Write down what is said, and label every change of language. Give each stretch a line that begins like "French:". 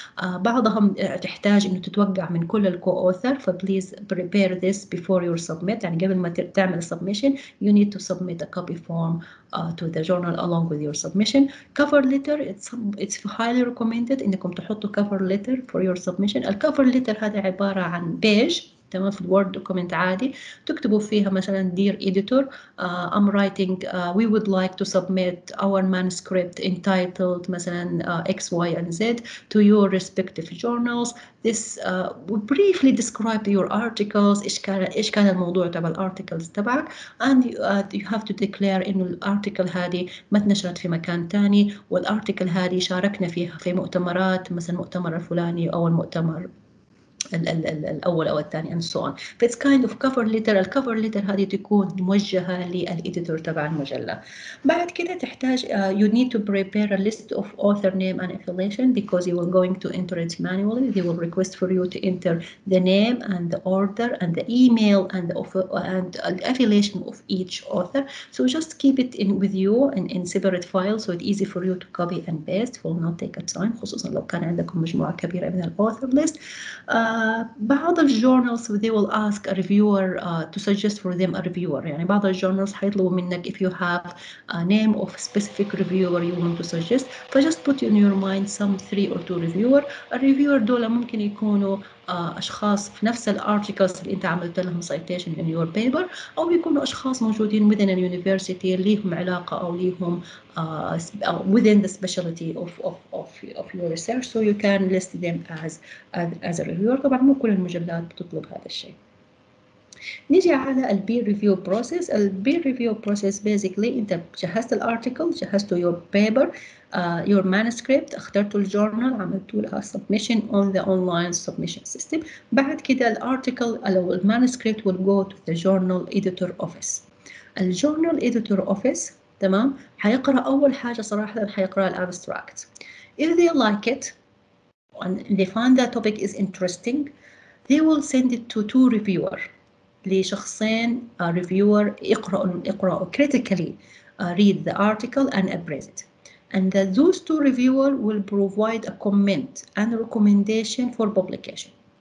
Arabic: بعضهم تحتاج انه تتوقع من كل الكو اوثر، ف
English: please prepare this before you submit.
Arabic: يعني قبل ما تعمل
English: submission you need to submit a copy form to the journal along with your submission. Cover letter it's highly recommended
Arabic: انكم تحطوا
English: cover letter for your submission.
Arabic: الcover letter هذا عبارة عن page تمام في الوورد دوكيمنت عادي، تكتبوا فيها مثلا
English: dear editor I'm writing we would like to submit our manuscript entitled مثلا X, Y and Z to your respective journals. This briefly describe your articles.
Arabic: إيش كان الموضوع تبع الارتكلز تبعك
English: and you have to declare
Arabic: إنه الارتكل هذه ما تنشرت في مكان تاني، والارتكل هذه شاركنا فيها في مؤتمرات مثلا المؤتمر الفلاني أو المؤتمر الأول أو الثاني
English: and so on. It's kind of cover letter.
Arabic: الcover letter هذه تكون موجهة للإديتور تبع المجلة. بعد كده تحتاج
English: you need to prepare a list of author name and affiliation because you are going to enter it manually. They will request for you to enter the name and the order and the email and the affiliation of each author. So just keep it with you in separate files so it's easy for you to copy and paste. Will not take a time
Arabic: خصوصا لو كان عندكم مجموعة كبيرة من الauthor list. بعض الجورنالز
English: they will ask a reviewer to suggest for them a reviewer.
Arabic: يعني بعض الجورنالز حيطلبوا منك
English: if you have a name of specific reviewer you want to suggest, just put in your mind some 3 or 2 reviewer.
Arabic: الريفيور دول ممكن يكونوا أشخاص في نفس الارتكلز اللي أنت عملت لهم citation in your paper، أو يكونوا أشخاص موجودين
English: within a university
Arabic: ليهم علاقة أو ليهم
English: within the specialty of your research, so you can list them as a reviewer.
Arabic: طبعا مو كل المجلات بتطلب هذا الشيء. نيجي على البير ريفيو بروسيس. البير ريفيو بروسيس basically أنت جهزت الارتكل، جهزتوا
English: your paper your manuscript،
Arabic: اخترتوا الجورنال، عملتوا لها submission
English: on the online submission system.
Arabic: بعد كده الارتكل أو المانuscript
English: will go to the journal editor office.
Arabic: الجورنال editor office تمام حيقرأ أول حاجة صراحة حيقرأ الابستراكت.
English: If they like it and they find that topic is interesting they will send it to 2 reviewer
Arabic: لشخصين reviewer يقرأوا
English: critically read the article and appraise it, and those 2 reviewer will provide a comment and a recommendation for publication.